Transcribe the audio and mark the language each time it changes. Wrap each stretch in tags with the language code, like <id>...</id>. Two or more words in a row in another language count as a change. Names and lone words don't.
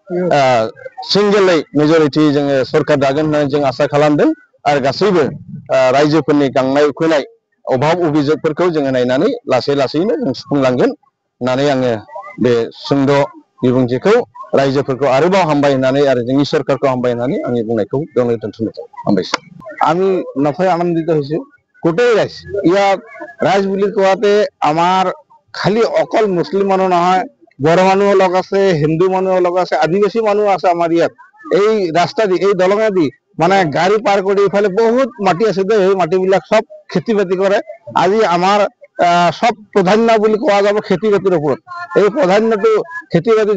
<brx>सिंगेलै मेजरिटि जोङो सरकार दागोन होननानै जों आसा खालामदों आरो गासैबो रायजोफोरनि गांनाय उखैनाय अभाब अभिजोगफोरखौ जोङो नायनानै लासै लासैनो जों सुफुंलांगोन होननानै आङो बे सुंद' बिबुंथिखौ रायजोफोरखौ आरोबाव हामबाय होननानै आरो जोंनि सरकारखौ हामबाय होननानै आंनि बुंनायखौ बेयावनो दोनथ'नो हामबायसै।</brx> <as>আমি নথৈ আনন্দিত হৈছো গোটেই ৰাইজ ইয়াত ৰাইজ বুলি কোৱাতে আমাৰ খালি অকল মুছলিম মানুহ নহয় বড়ো মানুহো লগ আছে হিন্দু মানুহো লগ আছে আদিবাসী মানুহ আছে আমাৰ ইয়াত এই ৰাস্তা দি এই দলঙেদি মানে গাড়ী পাৰ কৰি ইফালে বহুত মাটি আছে দেই সেই মাটিবিলাক সব খেতি বাতি কৰে আজি আমাৰ সব প্ৰাধান্য বুলি কোৱা যাব খেতি বাতিৰ ওপৰত এই প্ৰাধান্যটো খেতি বাতি</as>